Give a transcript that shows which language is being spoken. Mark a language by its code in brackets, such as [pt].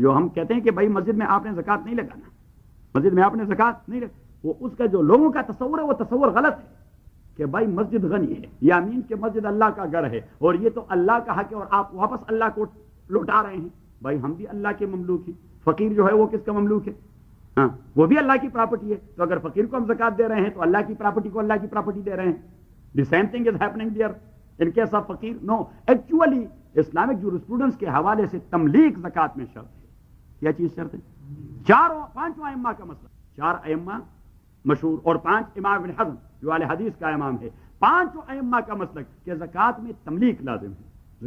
[ur] جو ہم کہتے ہیں کہ بھائی مسجد میں آپ نے زکات نہیں لگانا, مسجد میں آپ نے زکات نہیں لگانا, وہ اس کا جو لوگوں کا تصور ہے وہ تصور غلط ہے کہ بھائی مسجد غنی ہے, یا امین کہ مسجد اللہ کا گھر ہے اور یہ تو اللہ کا حق ہے اور آپ واپس اللہ کو لوٹا رہے ہیں. بھائی ہم بھی اللہ کے مملوک ہیں, فقیر جو ہے وہ کس کا مملوک ہے, ہاں وہ بھی اللہ کی پراپرٹی ہے, تو اگر فقیر کو ہم زکات دے رہے ہیں تو اللہ کی پراپرٹی کو اللہ کی پراپرٹی دے رہے ہیں. [en] The same thing is happening there in case of فقیر. No actually Islamic jurisprudence [ur] کے حوالے سے تملیق زکات میں شرط ہے. کیا چیز شرط ہے؟ چاروں پانچوں ائمہ کا مسئلہ, چار ائمہ مشہور اور پانچ امام ابن حزم جو آل حدیث کا امام ہے, پانچوں ائمہ کا مسئلہ کہ زکات میں تملیق لازم ہے.